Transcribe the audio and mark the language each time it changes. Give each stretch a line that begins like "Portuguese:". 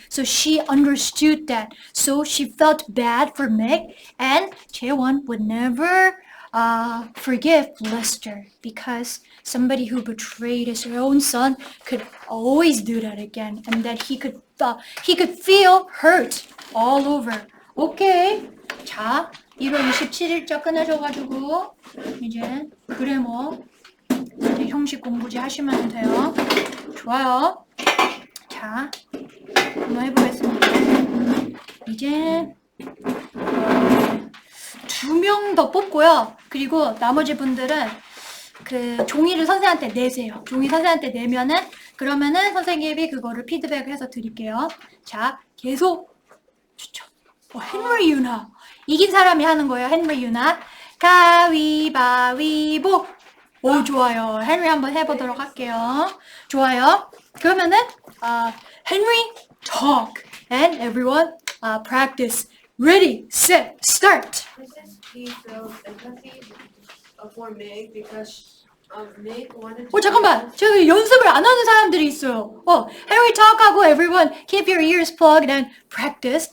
English: So she understood that. So she felt bad for Meg, and Jaewon would never forgive Lester because somebody who betrayed his own son could always do that again, and that he could feel hurt all over. Okay.
Korean: 자, 1월 27일자 끝내셔가지고 이제 그래머 이제 형식 공부지 하시면 돼요. 좋아요. 자, 한번 해보겠습니다. 이제 2명 더 뽑고요. 그리고 나머지 분들은 그 종이를 선생님한테 내세요. 종이 선생님한테 내면은 그러면은 선생님이 그거를 피드백을 해서 드릴게요. 자, 계속 추천. 헨리 유나. 이긴 사람이 하는 거예요. 헨리 유나. 가위바위보. 오, 좋아요. 헨리 한번 해보도록 할게요. 좋아요. 그러면은
English: 헨리 talk and everyone practice. Ready, set, start. Princess P felt empathy for Meg because Meg wanted to.
Korean: 잠깐만. 저기 연습을 안 하는 사람들이 있어요.
English: Henry talk하고 everyone keep your ears plugged and practice.